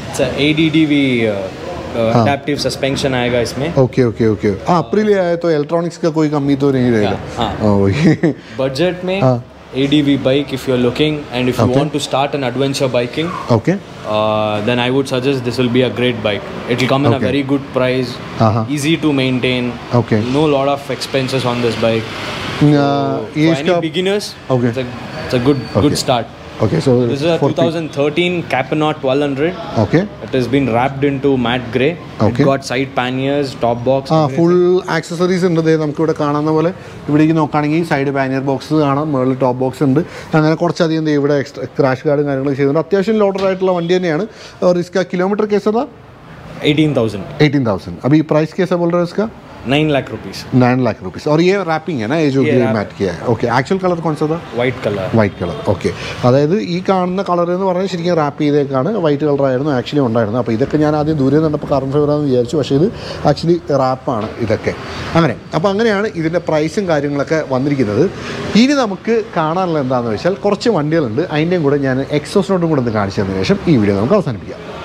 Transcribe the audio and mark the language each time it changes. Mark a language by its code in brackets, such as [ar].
[en] It's a ADDV adaptive suspension [hi] आएगा इसमें. [en] Okay. [hi] Aprilia है तो इलेक्ट्रॉनिक्स का कोई कमी तो नहीं रहेगा. बजट में [en] ADV bike if you're looking, and if you want to start an adventure biking, then I would suggest this will be a great bike. It will come in a very good price, easy to maintain, no lot of expenses on this bike. For any beginners, it's a good start. Okay, so this is a 2013 Capnord 1200. Okay. It has been wrapped into matte grey. Okay. It got side panniers, top box. Full accessories [ml] ഉണ്ട്. നമുക്ക് ഇവിടെ കാണുന്ന പോലെ ഇവിടേക്ക് നോക്കുകയാണെങ്കിൽ side pannier box കാണാം, മുകളിൽ top box ഉണ്ട്, അങ്ങനെ കുറച്ചധികം ഇവിടെ എക്സ്ട്രാ ക്രാഷ് ഗാർഡും കാര്യങ്ങളൊക്കെ ചെയ്തിട്ടുണ്ട്. അത്യാവശ്യം ലോഡഡ് ആയിട്ടുള്ള വണ്ടി തന്നെയാണ്. [hi] और इसका किलोमीटर कैसा था? [en] 18,000. [hi] अभी प्राइस कैसा बोल रहे हो इसका? [en] 9 lakh rupees. 9 lakh rupees. [hi] और ये रैपिंग है ना, ये जो मैट किया है. ओके. एक्चुअल कलर कौन सा था? [en] White color. [ml] ഓക്കെ. അതായത് ഈ കാണുന്ന കളർ എന്ന് പറഞ്ഞാൽ ശരിക്കും റാപ്പ് ചെയ്തേക്കാണ്. വൈറ്റ് കളറായിരുന്നു ആക്ച്വലി ഉണ്ടായിരുന്നത്. അപ്പോൾ ഇതൊക്കെ ഞാൻ ആദ്യം ദൂരെ നിന്നപ്പോൾ കാർബൺ ഫൈബറാണെന്ന് വിചാരിച്ചു, പക്ഷേ ഇത് ആക്ച്വലി റാപ്പാണ് ഇതൊക്കെ അങ്ങനെ. അപ്പോൾ അങ്ങനെയാണ് ഇതിൻ്റെ പ്രൈസും കാര്യങ്ങളൊക്കെ വന്നിരിക്കുന്നത്. ഇനി നമുക്ക് കാണാനുള്ള എന്താണെന്ന് വെച്ചാൽ കുറച്ച് വണ്ടികളുണ്ട്, അതിൻ്റെയും കൂടെ ഞാൻ എക്സോസിനോട്ടും കൂടെ ഒന്ന് കാണിച്ചു തന്നതിന് ശേഷം ഈ വീഡിയോ നമുക്ക് അവസാനിപ്പിക്കാം.